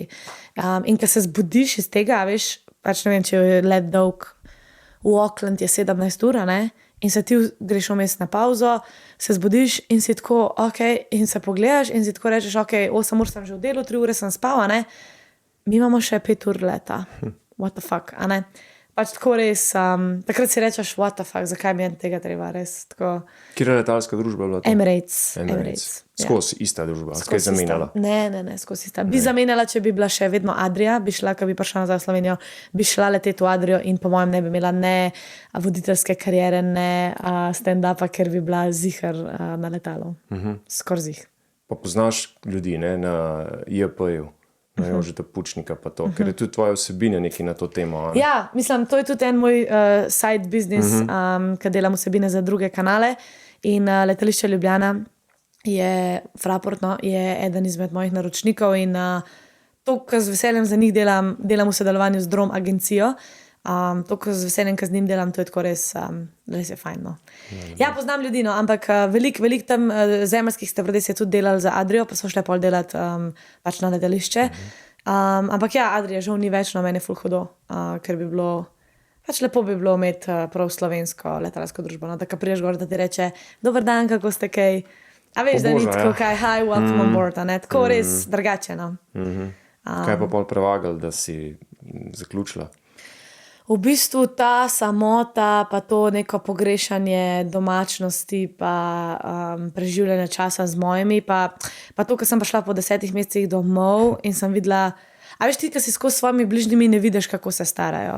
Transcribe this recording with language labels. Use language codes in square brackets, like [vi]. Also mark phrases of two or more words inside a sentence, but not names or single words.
[sl] In ko se zbudiš iz tega, veš, pač ne vem, če je let dolg, v Auckland je 17 ur, in se ti greš vmes na pauzo, se zbudiš in si tako, in se pogledaš in si tako rečeš, 8 ur sem že v delu, 3 ure sem spal, mi imamo še 5 ur leta. [en] What the fuck, [sl] Pač tako res, takrat si rečeš, [en] what the fuck, [sl] zakaj mi je tega treba, res tako. Kjera letalska družba je bila to? Emirates. Skozi ista družba, skaj zamenjala? Ne, skozi ista. Bi zamenjala, če bi bila še vedno Adria, bi šla, ko bi prišla nazaj v Slovenijo, bi šla leteti v Adrio in po mojem ne bi imela ne voditeljske kariere, ne stand-upa, ker bi bila zihar na letalu. Skoraj zih. Pa poznaš ljudi, ne, na JP-ju? Jožeta Pučnika pa to, ker je tudi tvoja vsebina nekaj na to temo. Ja, mislim, to je tudi en moj [en] side business, [sl] ker delam vsebine za druge kanale in letališče Ljubljana je Fraportno, je eden izmed mojih naročnikov in to, kar z veseljem za njih delam v sodelovanju z Drom agencijo, To, ko z veseljem, ko z njim delam, to je tako res je fajn. No. Ja, poznam ljudi, no, ampak veliko tam zemeljskih stevardess je tudi delali za Adrio, pa so šle pol delati pač na letališče. Ampak ja, Adria žal ni več, no, meni je ful hudo, ker bi bilo, pač lepo bi bilo imeti prav slovensko letalsko družbo, no, da ko priješ gor, da ti reče, dober dan, kako ste kaj, a veš, da ni tako kaj, [en] hi, welcome on board, [sl] a ne, tako res drugače, no. Kaj pa pol prevagali, da si zaključila? V bistvu ta samota, pa to neko pogrešanje domačnosti, pa preživljanje časa z mojimi, pa to, ko sem prišla po 10 mesecih domov in sem videla, a veš ti, ko si skozi s svojimi bližnjimi, ne vidiš, kako se starajo.